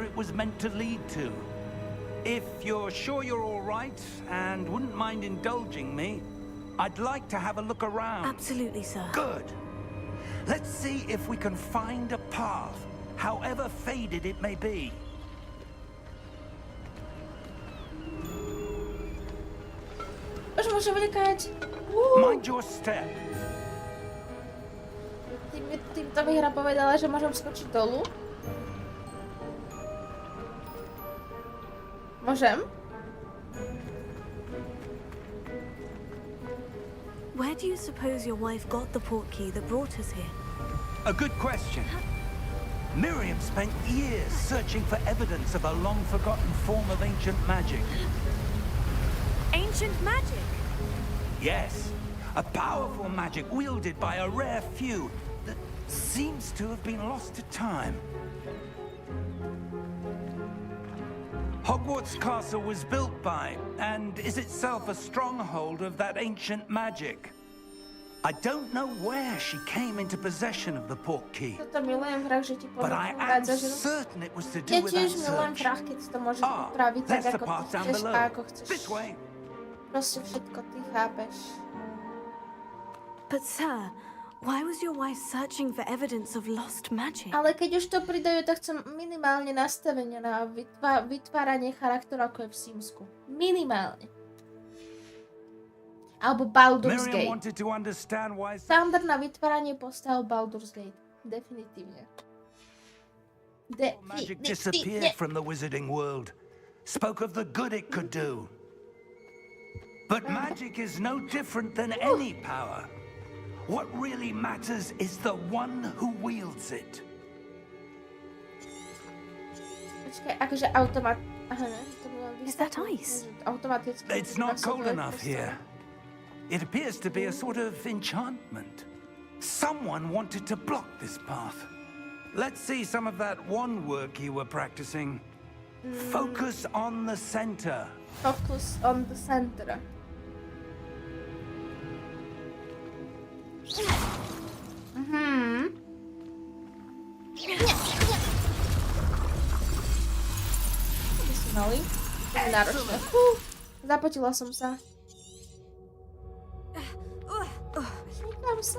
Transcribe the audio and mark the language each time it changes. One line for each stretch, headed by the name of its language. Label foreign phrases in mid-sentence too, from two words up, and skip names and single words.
English: whatever it was meant to lead to. If you're sure you're all right and wouldn't mind indulging me, I'd like to have a look around. Absolutely, sir. Good. Let's see if we can find a path, however faded it may be.
Slovak: Už môžem vykať.
English: Mind your step.
Slovak: Týmto mi hra povedala, že môžem skočiť dolu. Môžem?
English: Where do you suppose your wife got the portkey that brought us here? A good question. Miriam spent years searching for evidence of a long-forgotten form of ancient magic. Ancient magic? Yes, a powerful magic wielded by a rare few that seems to have been lost to time. Hogwarts Castle was built by, and is itself a stronghold of that ancient magic. I don't know where she came into possession of the portkey,
Slovak: Toto milujem v hrách, že ti
English: but I am certain it was to do
Slovak: Ja
English: with that
Slovak: tiež milujem v
English: search.
Slovak: hrách, keď si to môžeš upraviť tak,
English: That's the
Slovak: ako
English: path
Slovak: ty
English: down
Slovak: chceš
English: below.
Slovak: a ako chceš.
English: This way.
Slovak: Proste všetko ty chápeš.
English: But sir, why was your wife searching for evidence of lost magic?
Slovak: Ale keď už to pridajú, tak chcem minimálne nastavenie na vytváranie charakteru, ako je v Simsku. Minimálne. Alebo Baldur's
English: Miriam
Slovak: Gate.
English: wanted to understand why
Slovak: Štandard na vytváranie postav Baldur's Gate. Definitívne.
English: magic disappeared from the wizarding world. Spoke of the good it could do. But magic is no different than any power. What really matters is the one who wields it.
Slovak: Počkaj, akože automat... Aha, ne? To bolo
English: Is that ice?
Slovak: Automaticky.
English: It's not cold enough here. It appears to be a sort of enchantment. Someone wanted to block this path. Let's see some of that wand work you were practicing. Focus on the center. Focus on the center.
Slovak: Mali. To je náročné. Zapotila som sa. Šmykám sa.